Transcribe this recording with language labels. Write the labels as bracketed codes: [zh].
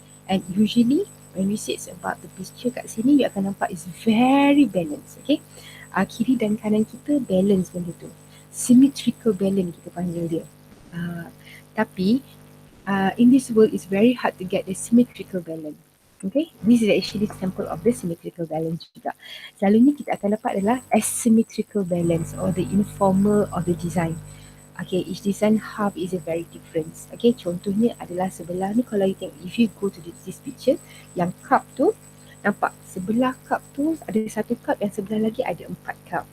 [en] And usually when we say about the picture [ms] kat sini, [en] you [ms] akan nampak [en] is very balanced. [ms] Okay, kiri dan kanan kita balance benda tu. [en] Symmetrical balance [ms] kita panggil dia. Tapi [en] in this world it's very hard to get the symmetrical balance. Okay, this is actually sample of the symmetrical balance [ms] juga. Selalunya kita akan dapat adalah [en] asymmetrical balance or the informal of the design. Okay, each design half is a very different. [ms] Okay, contohnya adalah sebelah ni kalau you tengok, [en] if you go to this picture, [ms] yang cup tu, nampak sebelah cup tu ada satu cup, yang sebelah lagi ada 4 cup.